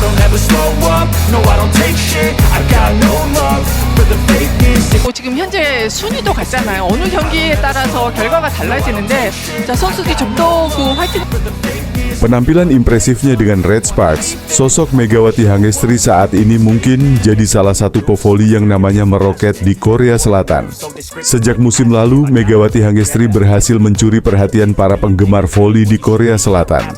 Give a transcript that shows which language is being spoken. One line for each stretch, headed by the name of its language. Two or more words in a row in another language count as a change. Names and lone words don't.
English: never slow up, no I don't take shit. I got no love for the fakeness.
Korean: 지금 현재 순위도 같잖아요. 어느 경기에 따라서 결과가 달라지는데 자, 선수들이 좀 더 그 화이팅.
Indonesian: Penampilan impresifnya dengan Red Sparks, sosok Megawati Hangestri saat ini mungkin jadi salah satu pevoli yang namanya meroket di Korea Selatan. Sejak musim lalu, Megawati Hangestri berhasil mencuri perhatian para penggemar voli di Korea Selatan.